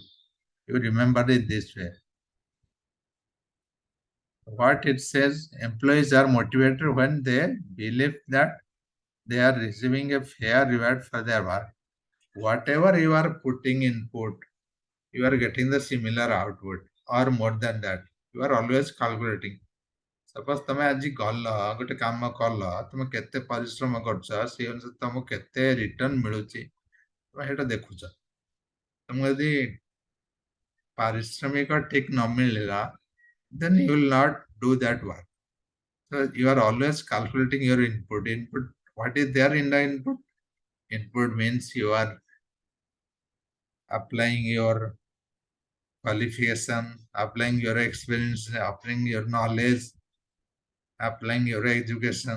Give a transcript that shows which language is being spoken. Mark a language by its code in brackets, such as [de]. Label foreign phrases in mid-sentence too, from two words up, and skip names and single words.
[en] You remember it this way. What it says, employees are motivated when they believe that they are receiving a fair reward for their work. Whatever you are putting input, you are getting the similar output or more than that. You are always calculating. [or] Suppose ତମେ ଆଜି ଗଲ ଗୋଟେ କାମ କଲ ତମେ କେତେ ପରିଶ୍ରମ କରୁଛ ସେଇ ଅନୁସାରେ ତମକୁ କେତେ ରିଟର୍ନ ମିଳୁଛି ତମେ ସେଇଟା ଦେଖୁଛ ତମକୁ ଯଦି ପାରିଶ୍ରମିକ ଠିକ ନ ମିଳିଲା [en] then you will not do that work. So you are always calculating your input. What is there in the input? Input means you are applying your qualification, applying your experience, applying your knowledge, applying your education.